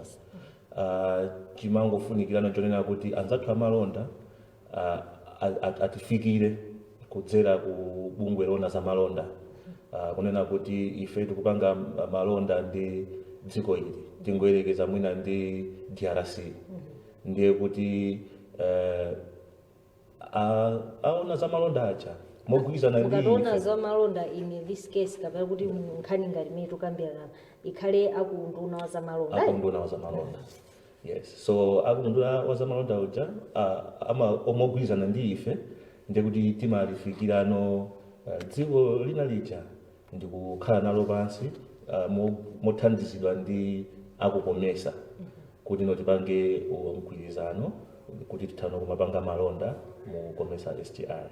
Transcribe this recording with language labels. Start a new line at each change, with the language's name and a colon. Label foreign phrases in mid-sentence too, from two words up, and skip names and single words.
Nyanja: Chimangofunikirana chonena kuti anzathu amalonda atifikire kudzera ku bungwe lona za malonda kunena kuti ife tikupanga malonda ndi dziko ili tingoyerekeza mwina ndi DRC ndiye kuti aona za malonda acha mogwirizana ndi mukataona za malonda
English: in this case
Nyanja: kapena kuti nkhani ngati imene tukambirana ikhale akunduna wa za malonda. Akunduna wa za malonda.
English: Yes, so
Nyanja: akunduna wa za malonda uja omogwirizana ndi ife ndiye kuti timalifikirano dziko lina lija ndi kukhala nalo pansi mothandizidwa ndi aku COMESA kuti tipange mgwirizano kuti tithano kumapanga malonda mu COMESA SDR.